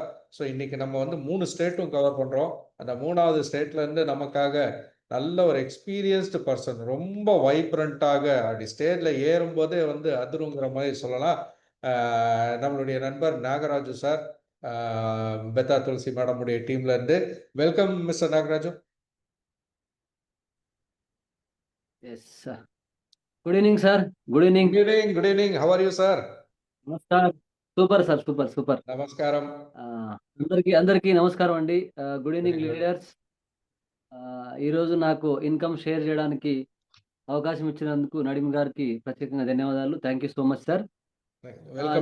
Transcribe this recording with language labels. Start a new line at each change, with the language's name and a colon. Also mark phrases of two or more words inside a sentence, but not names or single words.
Tamil: ஸோ இன்னைக்கு நம்ம வந்து 3 ஸ்டேட்டும் கவர் பண்றோம். அந்த 3வது ஸ்டேட்ல இருந்து நமக்காக நல்ல ஒரு
English: எக்ஸ்பீரியன்ஸ்டு பர்சன்,
Tamil: ரொம்ப வைப்ரண்ட்டாக அப்படி ஸ்டேஜ்ல ஏறும்போதே வந்து அதிருங்கிற மாதிரி சொல்லலாம். நம்மளுடைய நண்பர் நாகராஜு சார், பெத்தா துளசி மேடமுடைய டீம்ல இருந்து.
English: Welcome Mister Nagaraju. Yes sir. Good evening sir. Good evening. Good evening, good evening. How are you sir? నమస్కారం. Super sir. Super super.
Telugu: నమస్కారం. అందరికీ నమస్కారం అండి.
English: గుడ్ ఈవినింగ్ లీడర్స్.
Telugu: ఈరోజు నాకు
English: ఇన్కమ్ షేర్
Telugu: చేయడానికి అవకాశం ఇచ్చినందుకు నడిమి గారికి ప్రత్యేకంగా ధన్యవాదాలు.
English: Thank you so much sir. Welcome